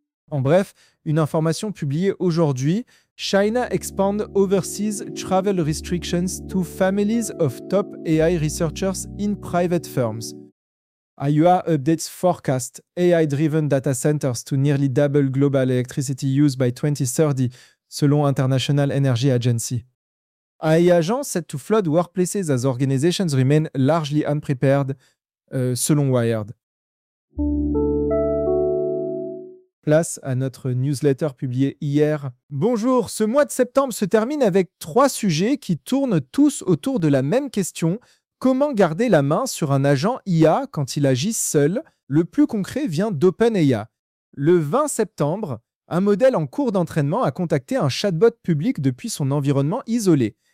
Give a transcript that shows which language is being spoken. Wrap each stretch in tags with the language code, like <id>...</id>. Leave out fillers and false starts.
<fr>En bref, une information publiée aujourd'hui.</fr> <en>China expand overseas travel restrictions to families of top AI researchers in private firms. IUA updates forecast AI-driven data centers to nearly double global electricity use by 2030, selon International Energy Agency. AI agents set to flood workplaces as organizations remain largely unprepared, selon Wired.</en> <fr>Place à notre newsletter publiée hier. Bonjour, ce mois de septembre se termine avec trois sujets qui tournent tous autour de la même question. Comment garder la main sur un agent IA quand il agit seul ? Le plus concret vient d'OpenAI. Le 20 septembre, un modèle en cours d'entraînement a contacté un chatbot public depuis son environnement isolé.</fr>